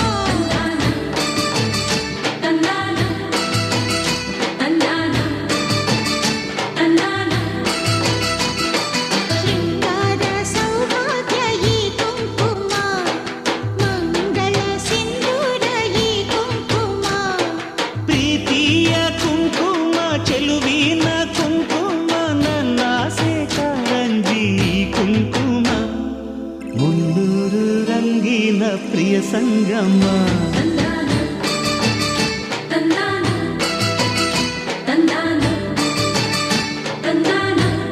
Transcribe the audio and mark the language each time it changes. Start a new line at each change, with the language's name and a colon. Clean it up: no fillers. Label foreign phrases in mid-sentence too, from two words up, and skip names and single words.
Telugu: తందాన తందాన తందాన శృంగార సౌభాగ్య ఈ కుంకుమ మంగళ సింధూర ఈ కుంకుమ
Kannada: ಪ್ರೀತಿಯ ಕುಂಕುಮ ಚೆಲುವಿನ ಕುಂಕುಮ ನನ್ನಾಸೆ ಕಾರಂಜಿ ಕುಂಕುಮ ಮುನ್ನೂರು ರಂಗಿನ ಪ್ರಿಯ ಸಂಗಮ
Telugu: తందాన తందాన తందాన తందాన